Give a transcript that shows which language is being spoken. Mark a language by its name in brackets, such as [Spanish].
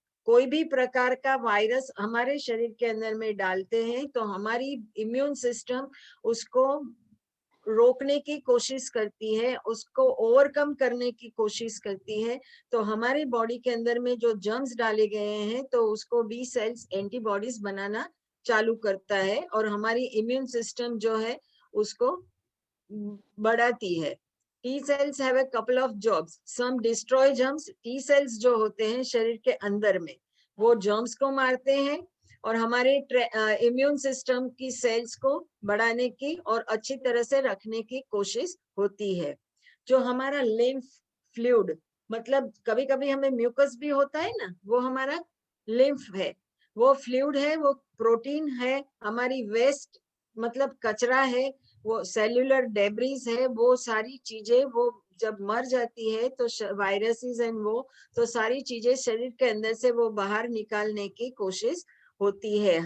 [Hindi] कोई भी प्रकार का वायरस हमारे शरीर के अंदर में डालते हैं तो हमारी इम्यून सिस्टम उसको रोकने की कोशिश करती है, उसको ओवरकम करने की कोशिश करती है। तो हमारी बॉडी के अंदर में जो जर्म्स डाले गए हैं तो उसको बी सेल्स एंटीबॉडीज बनाना चालू करता है और हमारी इम्यून सिस्टम जो है उसको बढ़ाती है। [English] T cells have a couple of jobs. Some destroy germs. [Hindi] T cells जो होते हैं शरीर के अंदर में, वो germs को मारते हैं और हमारे इम्यून सिस्टम की सेल्स को बढ़ाने की और अच्छी तरह से रखने की कोशिश होती है. जो हमारा लिम्फ फ्लूइड, मतलब कभी कभी हमें म्यूकस भी होता है ना, वो हमारा लिम्फ है, वो फ्लूइड है, वो प्रोटीन है, हमारी वेस्ट मतलब कचरा है, वो सेल्यूलर डेब्रीज है, वो सारी चीजें वो जब मर जाती है तो वायरसेस एंड वो तो सारी चीजें शरीर के अंदर से वो बाहर निकालने की कोशिश होती है.